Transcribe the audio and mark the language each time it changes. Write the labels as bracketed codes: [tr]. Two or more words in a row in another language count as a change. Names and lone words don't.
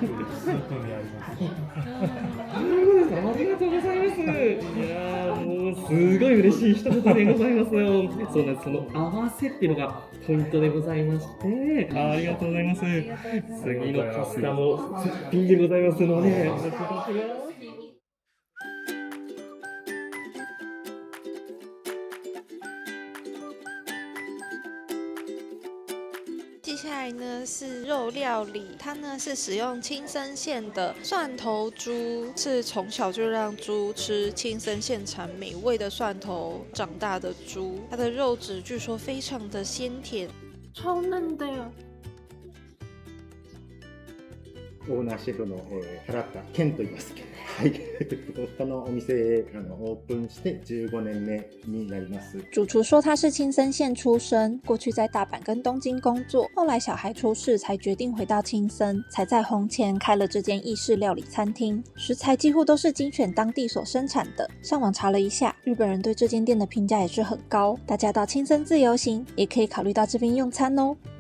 [ja] ありがとうございます。いやもうすごい嬉しい一言でございますよ。そうなんです。その合わせっていうのがポイントでございまして、ありがとうございます。次のパスタも絶品でございますので、お待ちくださいよ。 [zh] 接下来呢是肉料理，它呢是使用青森县的蒜头猪，是从小就让猪吃青森县产美味的蒜头长大的猪，它的肉质据说非常的鲜甜，超嫩的呀。 [ja] オーナーシェフの原田健と言います。はい、このお店オープンして15年目になります。 [zh] 主厨说他是青森县出生，过去在大阪跟东京工作，后来小孩出世才决定回到青森，才在红前开了这间意式料理餐厅，食材几乎都是精选当地所生产的。上网查了一下，日本人对这间店的评价也是很高，大家到青森自由行也可以考虑到这边用餐哦。